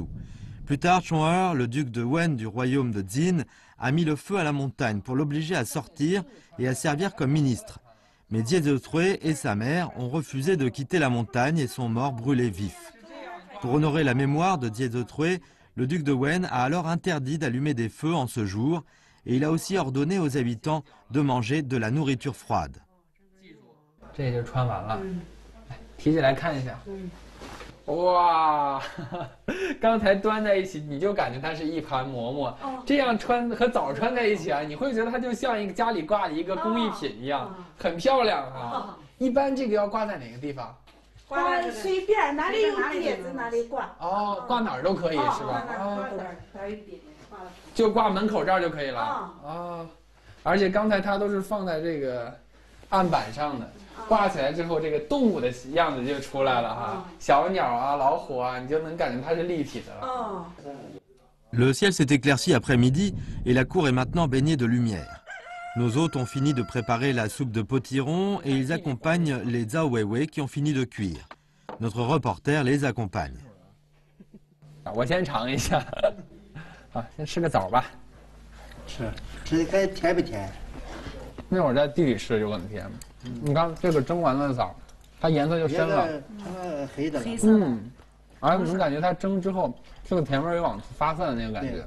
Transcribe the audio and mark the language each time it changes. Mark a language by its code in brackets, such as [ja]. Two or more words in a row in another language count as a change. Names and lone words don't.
[fr] Plus tard, Chong'er, le duc de Wen du royaume de Jin, a mis le feu à la montagne pour l'obliger à sortir et à servir comme ministre. Mais Jie Zhetrui et sa mère ont refusé de quitter la montagne et sont morts brûlés vifs. Pour honorer la mémoire de Jie Zhetrui, le duc de Wen a alors interdit d'allumer des feux en ce jour et il a aussi ordonné aux habitants de manger de la nourriture froide. [zh] 这就穿完了，提起来看一下。哇，刚才端在一起，你就感觉它是一盘馍馍。这样穿和枣穿在一起啊，你会觉得它就像一个家里挂的一个工艺品一样，很漂亮啊。一般这个要挂在哪个地方？挂随便，哪里有碟子哪里挂。挂哪儿都可以是吧？就挂门口这儿就可以了。而且刚才它都是放在这个案板上的。挂起来之后，这个动物的样子就出来了哈，小鸟啊、老虎啊，你就能感觉它是立体的了。 [fr] Le ciel s'est éclairci après-midi et la cour est maintenant baignée de lumière. Nos hôtes ont fini de préparer la soupe de potiron et ils accompagnent les zao weiwei qui ont fini de cuire. Notre reporter les accompagne. [zh] 我先尝一下，啊，先吃个枣吧。吃的看甜不甜？那会儿在地里吃就很甜。你看这个蒸完的枣，它颜色就深了，黑的了。而且能感觉它蒸之后，这个甜味又往发散的那个感觉。